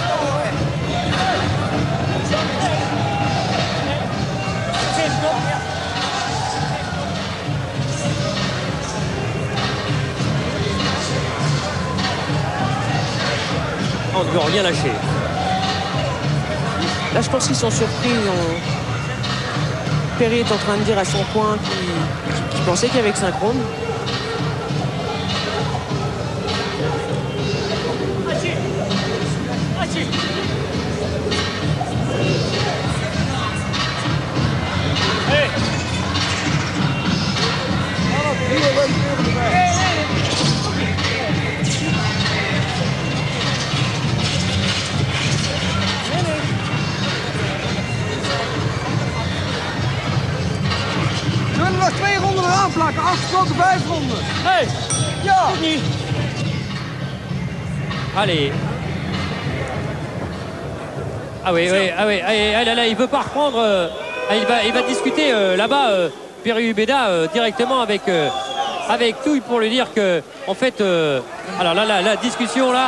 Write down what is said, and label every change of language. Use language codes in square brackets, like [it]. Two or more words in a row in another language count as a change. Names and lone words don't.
[fr] On ne veut rien lâcher. Là, je pense qu'ils sont surpris. Perry est en train de dire à son coin qu'il pensait qu'il y avait que synchrone. [nl] Zullen we nog 2 ronden eraan plakken? Afgesloten 5 ronden. Hey, Ja. [fr] allez. Ah oui, là, il veut pas reprendre. Il va discuter là-bas, Perry Ubeda, directement avec Touille pour lui dire que, en fait, alors là, la discussion là.